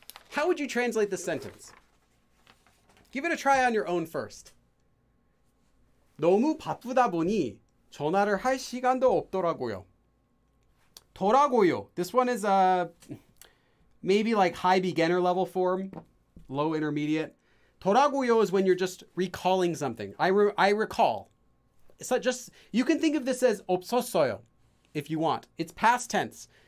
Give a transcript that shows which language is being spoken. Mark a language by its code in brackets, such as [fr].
[en] How would you translate this sentence? Give it a try on your own first. [ko] 너무 바쁘다 보니 전화를 할 시간도 없더라고요. 더라고요. [en] This one is maybe like high beginner level form, low intermediate. 더라고요 is when you're just recalling something. I recall. It's not just, you can think of this as 없었어요 if you want. It's past tense.